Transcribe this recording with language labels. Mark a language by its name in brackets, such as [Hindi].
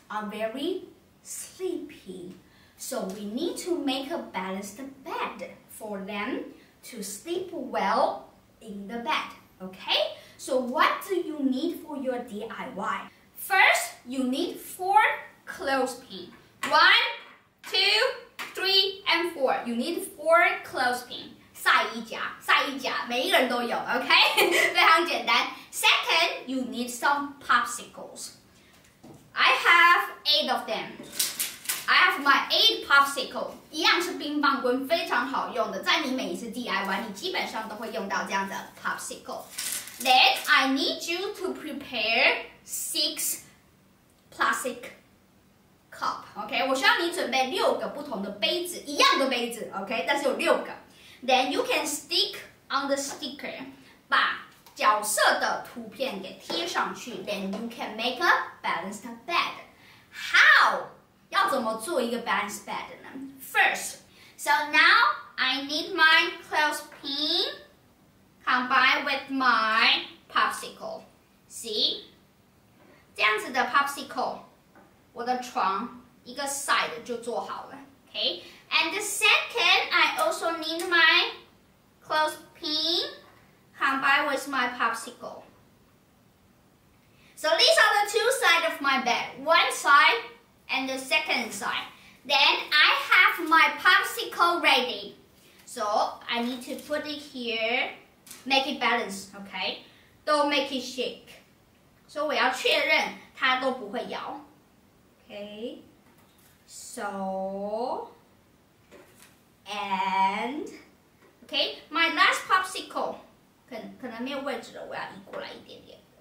[English] Are very sleepy. So we need to make a balanced bed for them to sleep well in the bed. Okay? So what do you need for your DIY? First, you need 4 clothespins. 1, 2, 3, and 4. You need 4 clothespins. [Chinese] 晒衣夹，每一个人都有 ，OK？非常简单。 [English] Second, you need some popsicles. I have 8 of them. I have my 8 popsicle. [Chinese] 一样是冰棒棍，非常好用的。在你每一次 DIY， 你基本上都会用到这样的 popsicle. [English] Then I need you to prepare 6 plastic cup. [Chinese] OK， 我需要你准备6个不同的杯子，一样的杯子 ，OK， 但是有6个。 [English] Then you can stick on the sticker. [Chinese] 把角色的图片给贴上去。 [English] Then you can make a balanced bed. How? [Chinese] 要怎么做一个 [English] balanced bed 呢 ？First, so now I need my clothespin combined with my popsicle. See? [Chinese] 这样子的 popsicle, 我的床一个 side 就做好了。 [English] Okay? And the second, I also need my clothespin combined with my popsicle. So these are the 2 sides of my bed. One side and the second side. Then I have my popsicle ready. So I need to put it here, make it balance, okay? Don't make it shake. [Chinese] So 我要确认它都不会摇。 [English] Okay? So, and, okay, my last popsicle. [Chinese] 可能没有位置了，我要移过来一点点。